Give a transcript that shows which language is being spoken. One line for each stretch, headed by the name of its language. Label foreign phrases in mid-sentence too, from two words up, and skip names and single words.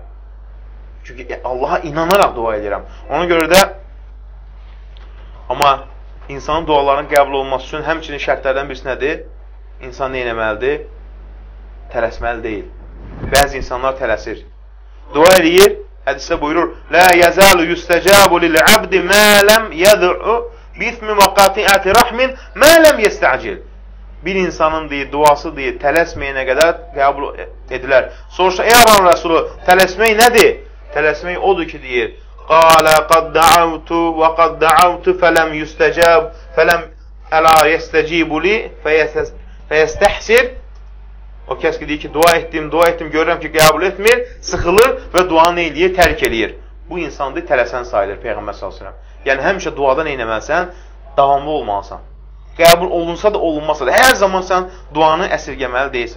Azerbaijani: Çünki Allaha inanaraq dua edirəm. Ona görə də, amma insanın dualarının qəbul olması üçün həmçinin şərtlərdən birisi nədir? İnsan nə etməlidir? Tələsməli deyil. Bəzi insanlar tələsir. Dua edir, hədisdə buyurur,
Arabic: "لا يزال يستجاب للعبد ما لم يدع بإثم أو قطيعة رحم ما لم يستعجل."
Azerbaijani: Bir insanın deyir, duası deyir, tələsməyənə qədər qəbul edilər. Soruşsa, ey Allahın Rəsulu, tələsmək nədir? Tələsmək odur ki, deyir,
Arabic: "قال قد دعوت وقد دعوت فلم يستجب فلم أر يستجيب لي فيستحسر."
Azerbaijani: O kəs ki, deyir ki, dua etdim, görürəm ki, qəbul etmir, sıxılır və duanı eləyir, tərk eləyir. Bu insandır, tələsən sayılır Peyğəmbər s.ə.v. Yəni, həmişə duada nə etməlisən? Davamlı olmalısan. Qəbul olunsa da, olunmasa da, hər zaman sən duanı əsirgəməli deyilsən.